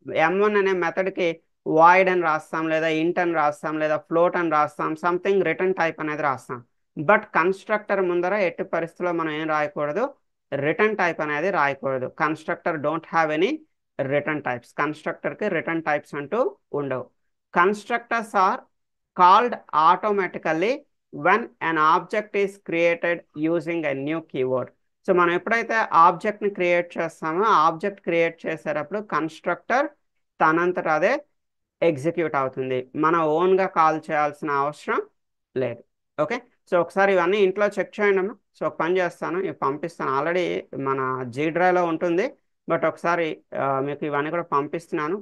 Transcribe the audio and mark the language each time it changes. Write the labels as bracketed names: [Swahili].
[Telugu] M1 అనే మెథడ్కి void అని రాస్తాం, లేదా ఇంట్ అని రాస్తాం, లేదా ఫ్లోట్ అని రాస్తాం, సంథింగ్ రిటర్న్ టైప్ అనేది రాస్తాం. బట్ కన్స్ట్రక్టర్ ముందర ఎట్టి పరిస్థితుల్లో మనం ఏం రాయకూడదు, రిటర్న్ టైప్ అనేది రాయకూడదు. [English] Constructor don't have any return types. [Telugu] కన్స్ట్రక్టర్కి return types అంటూ ఉండవు. [English] Constructors are called automatically when an object is created using a new keyword. [Telugu] So మనం ఎప్పుడైతే ఆబ్జెక్ట్ని క్రియేట్ చేస్తామో ఆబ్జెక్ట్ క్రియేట్ చేసేటప్పుడు కన్స్ట్రక్టర్ తనంతట అదే ఎగ్జిక్యూట్ అవుతుంది, మన ఓన్గా కాల్ చేయాల్సిన అవసరం లేదు. ఓకే, సో ఒకసారి ఇవన్నీ ఇంట్లో చెక్ చేయండి అమ్మా. సో ఒక పని చేస్తాను, ఇవి పంపిస్తాను, ఆల్రెడీ మన జీ డ్రైవ్లో ఉంటుంది, బట్ ఒకసారి మీకు ఇవన్నీ కూడా పంపిస్తున్నాను.